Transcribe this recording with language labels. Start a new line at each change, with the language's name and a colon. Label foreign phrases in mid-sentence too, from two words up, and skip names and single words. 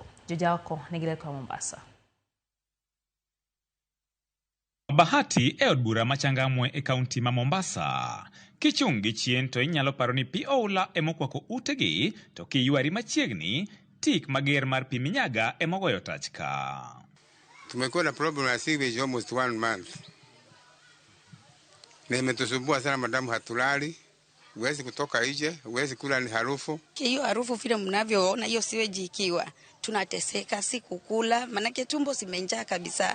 Luo (Kenya and Tanzania): Jojaoko negile kwa Mombasa. Bahati e od bura ma Changamwe e kaunti ma Mombasa. Kichung' gi chien to inyalo paro ni pi oula e mokwako utegi to kiyuari machiegni tik mager mar pi minyaga e mogoyo tachka.
Swahili: Tumekuwa na problem ya sewage
English: almost 1 month.
Swahili: Na imetusumbua sana madamu hatulali. Huwezi kutoka nje, huwezi kula ni harufu. Hiyo harufu vile mnavyoona hiyo sewage ikiwa tunateseka si kukula manake tumbo zimenjaa kabisa.